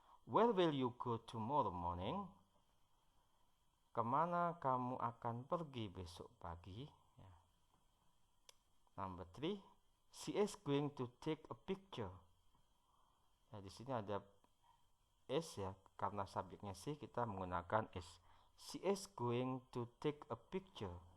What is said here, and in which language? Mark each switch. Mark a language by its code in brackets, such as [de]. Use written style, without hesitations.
[en] Where will you go tomorrow morning? [id] Kemana kamu akan pergi besok pagi? Ya. [en] Number 3, she is going to take a picture. [id] Ya, di sini ada is ya, karena subjeknya she, kita menggunakan is. [en] She is going to take a picture.